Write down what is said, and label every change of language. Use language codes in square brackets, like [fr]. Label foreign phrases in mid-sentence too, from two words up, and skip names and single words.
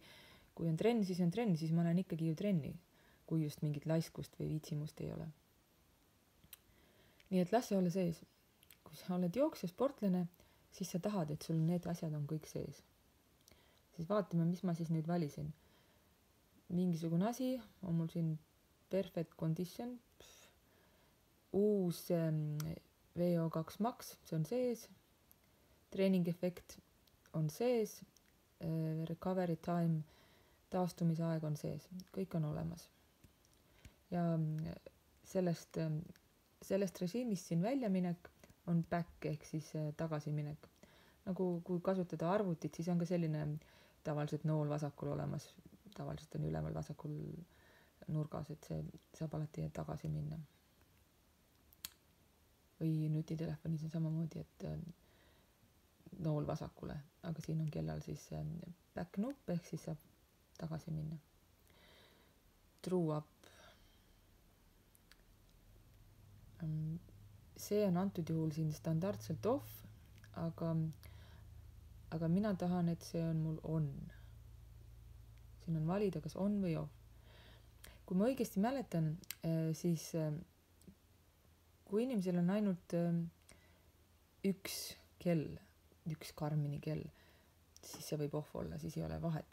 [et] Kui on trenn, siis ma olen ikkagi ju trenni, kui just mingit laiskust või viitsimust ei ole. Nii et las see olla sees. Kui sa oled jooksja sportlane, siis sa tahad, et sul need asjad on kõik sees. Siis vaatame, mis ma siis nüüd valisin. Mingisugune asi on mul siin [en] perfect condition, [et] uus VO2 max, see on sees, treening efekt on sees, [en] recovery time, [et] taastumisaeg on sees, kõik on olemas. Ja sellest režiimist siin väljaminek on back ehk siis tagasiminek. Nagu kui kasutada arvutit, siis on ka selline tavaliselt nool vasakul olemas. Tavaliselt on ülemal vasakul nurgas, et see saab alati tagasi minna. Või nutitelefonis on samamoodi, et nool vasakule, aga siin on kellal siis back nupp ehk siis saab tagasi minna. [en] True up. [et] See on antud juhul siin standardselt off, aga mina tahan, et see on mul on. Siin on valida, kas on või off. Kui ma õigesti mäletan, siis kui inimesel on ainult üks kell, üks Karmini kell, siis see võib off olla, siis ei ole vahet.